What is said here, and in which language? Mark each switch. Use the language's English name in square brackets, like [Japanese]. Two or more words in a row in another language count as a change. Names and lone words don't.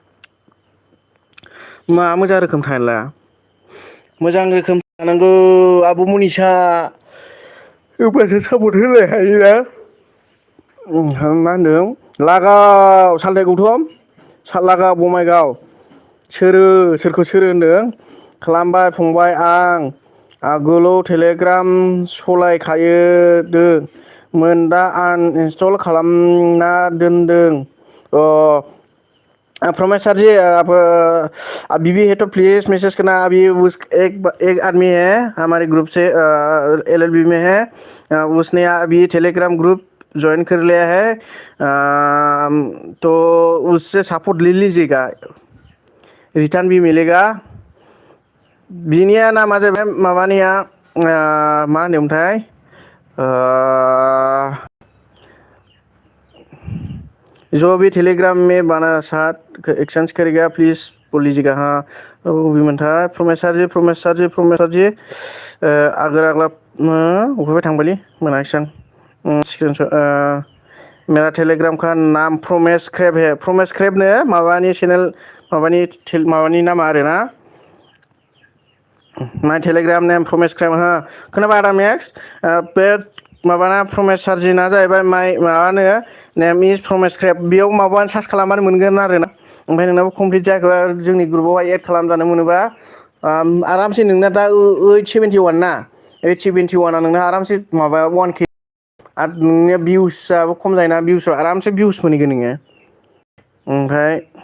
[Bodo] मा मोजां रोखोम थाया मोजां रोखोम थानांगौ आब' मनिसा होमबासो सापर्ट होनो हायोना मा होनदों लागाव सालथाय गौथम लागाव बङाइगाव सोरखौ सोरो होनदों खालामबाय फंबाय आं आगोलाव टेलिग्राम सलायखायो मोन दा आनइनस्टल खालामना दोनदों [Hindi] प्रमेश सर जी आप अभी भी है तो प्लीज़ मैसेज करना अभी उस एक आदमी है हमारे ग्रुप से LLB में है उसने अभी टेलीग्राम ग्रुप ज्वाइन कर लिया है तो उससे सपोर्ट ले लीजिएगा रिटर्न भी मिलेगा [Bodo] बिनिया नामा जाहैबाय माबानिया मा होनोमोनथाय [Hindi] जो भी टेलीग्राम में बना साथ एक्सचेंज करेगा प्लीज़ बोल लीजिएगा हाँ वो भी मनता है प्रमेश सर जी अगर अगला [Bodo] उफाय थांबायलै मोनाखिसै आं [Hindi] स्क्रीनशॉट मेरा टेलीग्राम का नाम प्रमेश क्रेब है [Bodo] प्रमेश क्रेबनो माबानि चेनेल माबानि नामा आरोना [English] my Telegram name [Bodo] प्रमेश क्रेब हो खोनाबाय आदा मेक्स बे माबाना प्रमेश सारजिना जाहैबाय माबानो [English] name is [Bodo] प्रमेश क्रेब बेयाव माबा सार्च खालामबानो मोनगोन आरोना ओमफ्राय नोंनाबो कमप्लिट जायाखैबा जोंनि ग्रुपावहाय एड खालामजानो मोनोबा आरामसे नोंना दा 871 ना 871आ नोंना आरामसे माबा 1K आरो नोंनिया भिउसआबो खम जायोना भिउसआव आरामसे भिउस मोनहैगोन नोङो ओमफ्राय